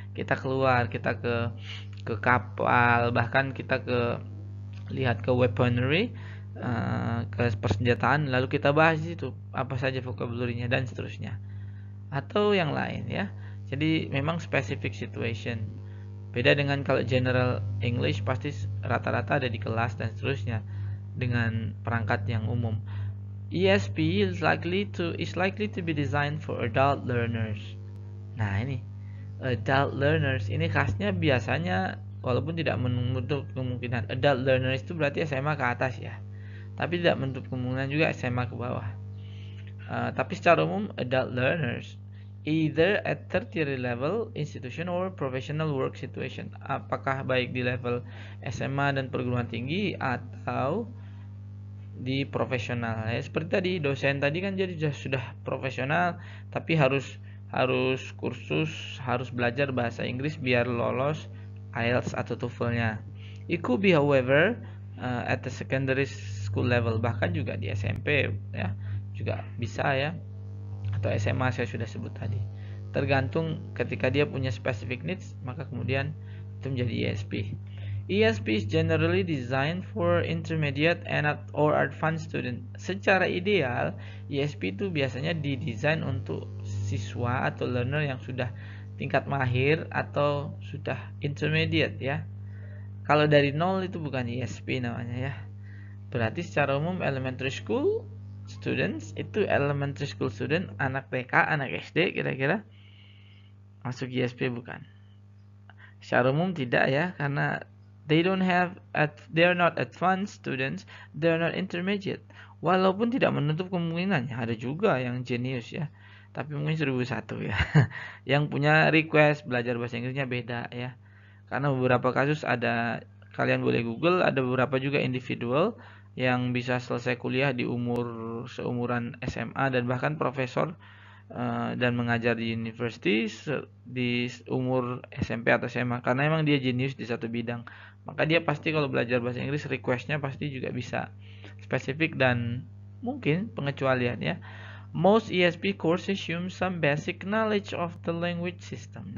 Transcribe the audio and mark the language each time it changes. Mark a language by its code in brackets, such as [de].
[id] Kita keluar, kita ke kapal, bahkan kita lihat ke weaponry, ke persenjataan, lalu kita bahas itu apa saja vocabulary-nya dan seterusnya, atau yang lain ya. Jadi memang specific situation. Beda dengan kalau general English, pasti rata-rata ada di kelas dan seterusnya dengan perangkat yang umum. [en] ESP is likely to be designed for adult learners. [id] Nah, ini adult learners ini khasnya biasanya, walaupun tidak menutup kemungkinan adult learners itu berarti SMA ke atas ya, tapi tidak menutup kemungkinan juga SMA ke bawah. Tapi secara umum [en] adult learners either at tertiary level institution or professional work situation, [id] apakah baik di level SMA dan perguruan tinggi atau di profesional ya. Seperti tadi dosen tadi kan, jadi sudah profesional, tapi harus kursus, harus belajar bahasa Inggris biar lolos IELTS atau TOEFL-nya. [en] It could be however at the secondary school level, [id] bahkan juga di SMP ya juga bisa ya, atau SMA saya sudah sebut tadi. Tergantung, ketika dia punya specific needs, maka kemudian itu menjadi ESP. [en] ESP is generally designed for intermediate and or advanced student. [id] Secara ideal, ESP itu biasanya didesain untuk siswa atau learner yang sudah tingkat mahir atau sudah intermediate ya. Kalau dari nol itu bukan ESP namanya ya. Berarti secara umum elementary school students itu elementary school student, anak TK, anak SD kira-kira masuk ESP bukan? Secara umum tidak ya, karena [en] they are not advanced students, they are not intermediate. [id] Walaupun tidak menutup kemungkinan ya, ada juga yang genius ya, tapi mungkin 1001 ya yang punya request belajar bahasa Inggrisnya beda ya. Karena beberapa kasus ada, kalian boleh Google, ada beberapa juga individual yang bisa selesai kuliah di seumuran SMA dan bahkan profesor dan mengajar di university di umur SMP atau SMA, karena emang dia jenius di satu bidang. Maka dia pasti kalau belajar bahasa Inggris requestnya pasti juga bisa spesifik dan mungkin pengecualian ya. [en] Most ESP courses assume some basic knowledge of the language system.